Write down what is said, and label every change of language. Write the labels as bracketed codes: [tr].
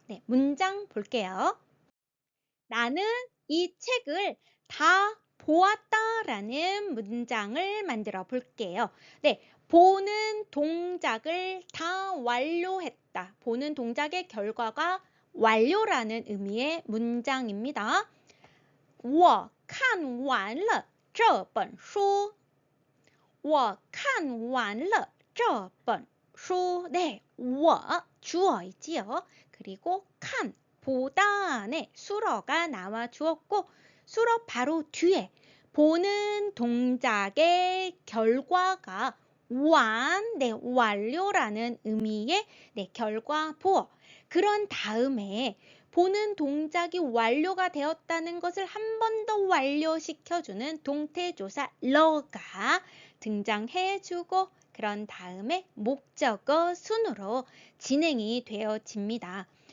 [ko] 네, 문장 볼게요. 나는 이 책을 다 보았다라는 문장을 만들어 볼게요. 네, 보는 동작을 다 완료했다. 보는 동작의 결과가 완료라는 의미의 문장입니다. [zh] 我看完了这本书我看完了这本书 네, 我 [ko] 주어이지요. 그리고 칸 보다 네, 수러가 나와 주었고 수러 바로 뒤에 보는 동작의 결과가 네, 완료라는 의미의 네, 결과 보어. 그런 다음에 보는 동작이 완료가 되었다는 것을 한 번 더 완료시켜주는 동태조사 러가 등장해주고 그런 다음에 목적어 순으로 진행이 되어집니다.